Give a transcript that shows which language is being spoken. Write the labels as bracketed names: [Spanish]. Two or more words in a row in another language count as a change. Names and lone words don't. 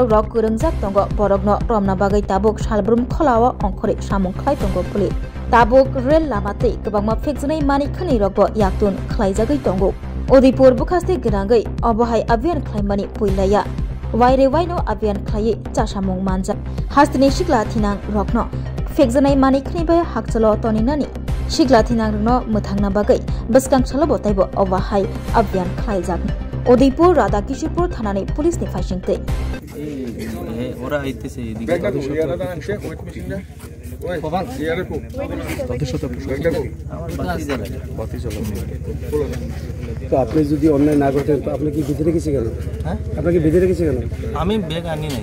[Kok Borok] रग गोरोंजाक तंगो बरकनो रमना बागै ताबुक सालब्रुम खलावा अंखरे सामुं खलायतंगो पुलिस ताबुक रेल लामातै गोबांमा फेक्सनाय मानि खनै रगबो याक्तुन खलायजागै तंगो उदयपुर बुखास्ते गिरांगै अबहाय अभियान खलायमानि पुइलाया वाइरे वाइनो अभियान खलायै चासामुं मानजा हास्तिनि सिक्ला थिनां रखनो फेक्सनाय मानि खनैबाय हाकचलो तनिनानि सिक्ला थिनां रनो मोथांना बागै बसकां चलो बताइबो अबहाय अभियान खलायजाग उदयपुर राधा किशोरपुर थानानि पुलिसनि फाइसिंतै [Bangla] ওরা আইতেছে এদিকে তো আপনি যদি অন্যায় না করতেন তো আপনি কি বেঁধে রেখেছে কেন? হ্যাঁ, আপনাকে বেঁধে রেখেছে কেন? আমি ব্যাগ আনি নাই।